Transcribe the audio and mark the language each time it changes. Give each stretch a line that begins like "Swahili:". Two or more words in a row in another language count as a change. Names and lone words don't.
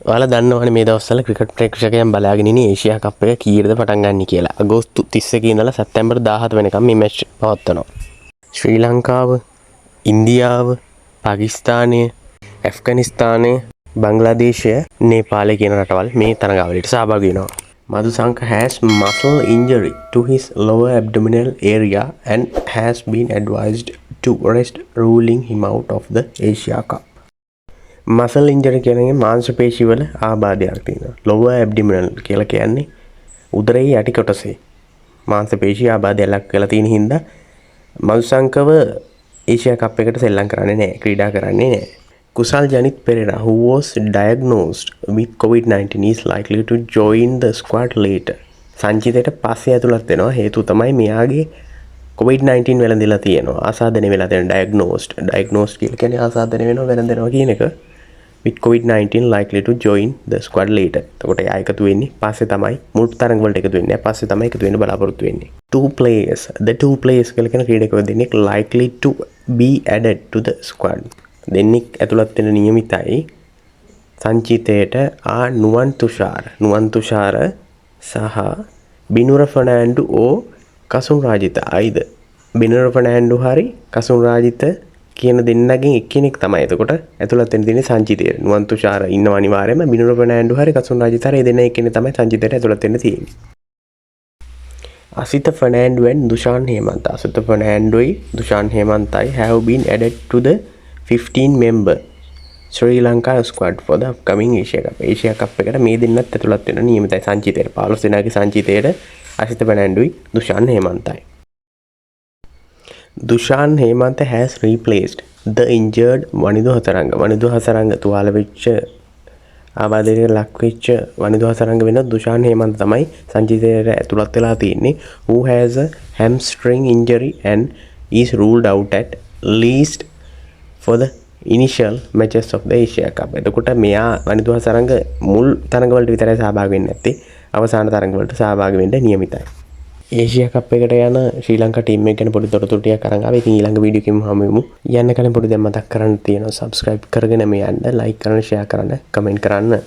Sinhala: ඔයාලා දන්නවනේ මේ දවස්වල ක්‍රිකට් ප්‍රේක්ෂකයන් බලාගෙන ඉන්නේ ඒෂියා කප් එක කීයටද පටන් ගන්න කියලා. අගෝස්තු 31 ඉඳලා සැප්තැම්බර් 17 වෙනකම් මේ මැච් පවත්වනවා. ශ්‍රී ලංකාව, ඉන්දියාව, පාකිස්තානය, ඇෆ්ගනිස්තානය, බංග්ලාදේශය, නේපාලය කියන රටවල් මේ තරගාවලියට සහභාගී වෙනවා.
English: Madhusanka has muscle injury to his lower abdominal area and has been advised to rest, ruling him out of the Asia Cup. Muscle injury
Sinhala: කියන්නේ මාංශ පේශි වල ආබාධයක් තියෙනවා.
English: lower abdominal
Sinhala: කියලා කියන්නේ උදරයේ යටි කොටසේ මාංශ පේශි ආබාධයක් ලක් කරලා තියෙන හින්දා මදුසංකව ඒෂියා කප් එකට සෙල්ලම් කරන්නේ නැහැ, ක්‍රීඩා කරන්නේ නැහැ.
English: Kusal Janit Pereira, who was diagnosed with COVID-19, is likely to join the squad later.
Sinhala: සංචිතයට පස්සේ ඇතුළත් වෙනවා. හේතුව තමයි මෙයාගේ COVID-19 වැළඳිලා තියෙනවා. ආසාදනය වෙලා තියෙන diagnosed කියලා කියන්නේ ආසාදනය වෙනවා වැළඳෙනවා කියන එක.
English: with COVID-19 likely to join the squad later.
Sinhala: එතකොට එයා එකතු වෙන්නේ පස්සේ තමයි මුල් තරඟ වලට එකතු වෙන්නේ. පස්සේ තමයි එකතු වෙන්න බලාපොරොත්තු වෙන්නේ.
English: The two players
Sinhala: කියලා කියන ක්‍රීඩකයෝ දෙන්නෙක්
English: likely to be added to the squad.
Sinhala: දෙන්නෙක් ඇතුළත් වෙන නියමිතයි සංචිතයට නුවන් තුෂාර සහ බිනුර ෆර්නෑන්ඩු ඕ කසුන් රාජිත. අයිද බිනුර ෆර්නෑන්ඩු හරි කසුන් රාජිත කියන දෙන්නගෙන් එක්කෙනෙක් තමයි එතකොට ඇතුළත් වෙන දෙන්නේ සංචිතයට. නුවන් තුෂාර ඉන්නව අනිවාර්යයෙන්ම. බිනුර ෆර්නෑන්ඩු හරි කසුන් රාජිත හරි දෙන්න එක්කෙනෙක් තමයි සංචිතයට ඇතුළත් වෙන්න තියෙන්නේ.
English: Asitha Fernando and Dushan Hemanta. Asitha Fernando Dushan Hemanta have been added to the 15-member Sri Lanka squad for the upcoming Asia Cup.
Sinhala: Asia Cup එකට මේ දෙන්නත් ඇතුළත් වෙන නියමිතයි සංචිතයට. 15 දෙනාගේ සංචිතයට Asitha Fernando Dushan Hemanta.
English: Dushan Hemanta has replaced the injured Wanidu Hasaranga.
Sinhala: Wanidu Hasaranga තුවාල වෙච්ච ආබාධයට ලක් වෙච්ච වනිදු හසරංග වෙන දුෂාන් හේමන්ත තමයි සංචිතයට ඇතුළත් වෙලා තියෙන්නේ.
English: who has a hamstring injury and is ruled out at least for the initial matches of the Asia Cup.
Sinhala: එතකොට මෙයා වනිදු හසරංග මුල් තරඟ වලට විතරයි සහභාගී වෙන්නේ නැත්තේ. අවසාන තරඟ වලට සහභාගී වෙන්න නියමිතයි. ඒෂියා කප් එකට යන ශ්‍රී ලංකා ටීම් එක ගැන පොඩි තොරතුරු ටිකක් අරන් ආවා. ඉතින් ඊළඟ වීඩියෝ එකෙන් හමු වෙමු. යන්න කලින් පොඩි දැන් මතක් කරන්න තියෙනවා subscribe කරගෙන මේ යන්න, like කරන්න, share කරන්න, comment කරන්න.